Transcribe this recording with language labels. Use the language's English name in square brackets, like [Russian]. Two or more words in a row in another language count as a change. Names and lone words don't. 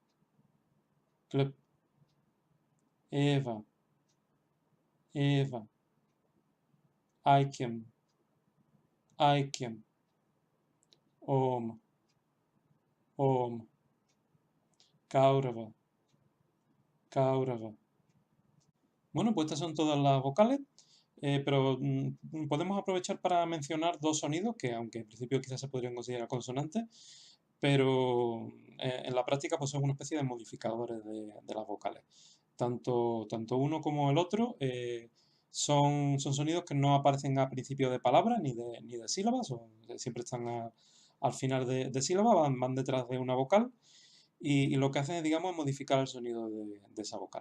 [Spanish] klep, eva, eva, aikem, aikem, om, om, kaurava, kaurava. Bueno, pues estas son todas las vocales, pero podemos aprovechar para mencionar dos sonidos que, aunque en principio quizás se podrían considerar consonantes, pero en la práctica pues son una especie de modificadores de las vocales. Tanto uno como el otro son sonidos que no aparecen al principio de palabras ni de sílabas, siempre están al final de sílabas, van detrás de una vocal y lo que hacen es, digamos, modificar el sonido de esa vocal.